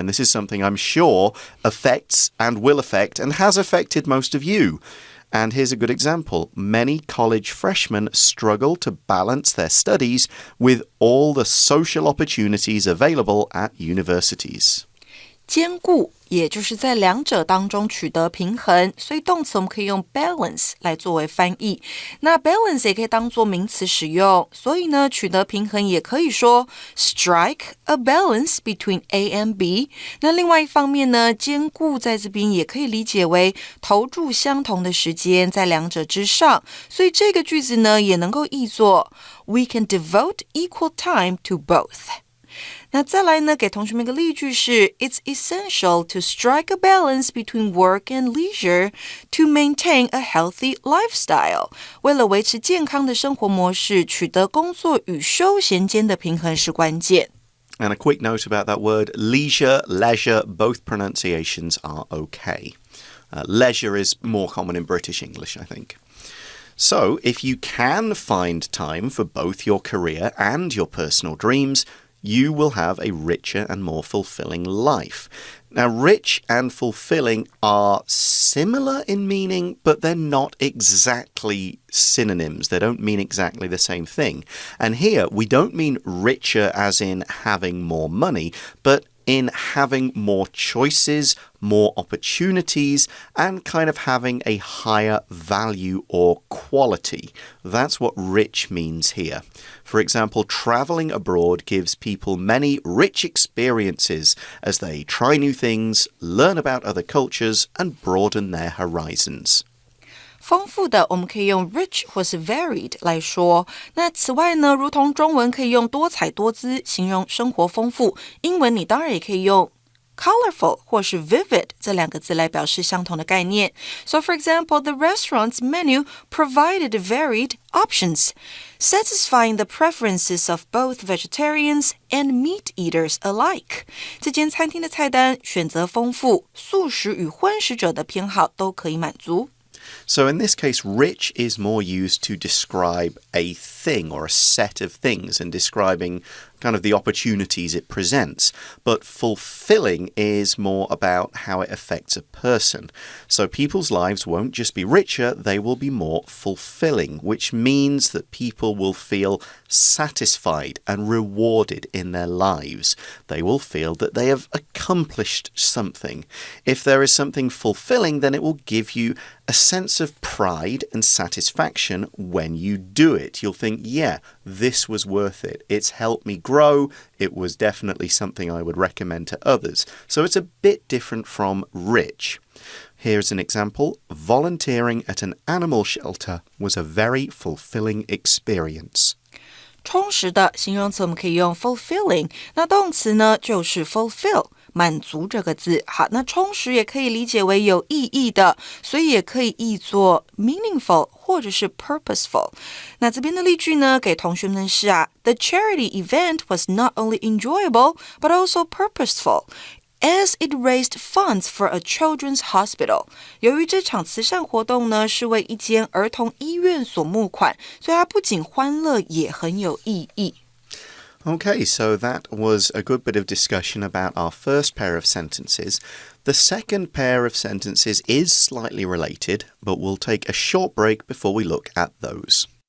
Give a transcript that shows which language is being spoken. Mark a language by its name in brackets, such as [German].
[English] And this is something I'm sure affects and will affect and has affected most of you. And here's a good example. Many college freshmen struggle to balance their studies with all the social opportunities available at universities. [Chinese] 兼顾也就是在两者当中取得平衡，所以动词我们可以用 balance 来作为翻译。那 balance 也可以当作名词使用，所以呢，取得平衡也可以说 [English] strike a balance between A and B。 [Chinese] 那另外一方面呢，兼顾在这边也可以理解为投注相同的时间在两者之上，所以这个句子呢也能够译作 [English] We can devote equal time to both。 [Chinese] 那再来呢，给同学们一个例句是 [English] It's essential to strike a balance between work and leisure to maintain a healthy lifestyle. [Chinese] 为了维持健康的生活模式，取得工作与休闲间的平衡是关键。 [English] And a quick note about that word, leisure, both pronunciations are okay. Leisure is more common in British English, I think. So, if you can find time for both your career and your personal dreams, you will have a richer and more fulfilling life. Now, rich and fulfilling are similar in meaning, but they're not exactly synonyms. They don't mean exactly the same thing. And here, we don't mean richer as in having more money, but in having more choices, more opportunities, and kind of having a higher value or quality. That's what rich means here. For example, traveling abroad gives people many rich experiences as they try new things, learn about other cultures, and broaden their horizons. [Chinese] 丰富的我们可以用 rich 或是 varied 来说。那此外呢，如同中文可以用多彩多姿形容生活丰富，英文你当然也可以用 colorful 或是 vivid 这两个字来表示相同的概念。 [English] So for example, the restaurant's menu provided varied options, satisfying the preferences of both vegetarians and meat eaters alike. [Chinese] 这间餐厅的菜单选择丰富，素食与荤食者的偏好都可以满足。 [English] So in this case, rich is more used to describe a thing or a set of things and describing kind of the opportunities it presents. But fulfilling is more about how it affects a person. So people's lives won't just be richer, they will be more fulfilling, which means that people will feel satisfied and rewarded in their lives. They will feel that they have accomplished something. If there is something fulfilling, then it will give you a sense of pride and satisfaction when you do it. You'll think, yeah, this was worth it. It's helped me grow. It was definitely something I would recommend to others. So it's a bit different from rich. Here's an example. Volunteering at an animal shelter was a very fulfilling experience. [Chinese] 充实的形容词我们可以用 fulfilling， 那动词呢就是 fulfill， 满足这个字。好，那充实也可以理解为有意义的，所以也可以译作 meaningful 或者是 purposeful。那这边的例句呢，给同学们是 [English] The charity event was not only enjoyable, but also purposeful.As it raised funds for a children's hospital. [Chinese] 由于这场慈善活动呢是为一间儿童医院所募款，所以它不仅欢乐也很有意义。 [English] Okay, so that was a good bit of discussion about our first pair of sentences. The second pair of sentences is slightly related, but we'll take a short break before we look at those.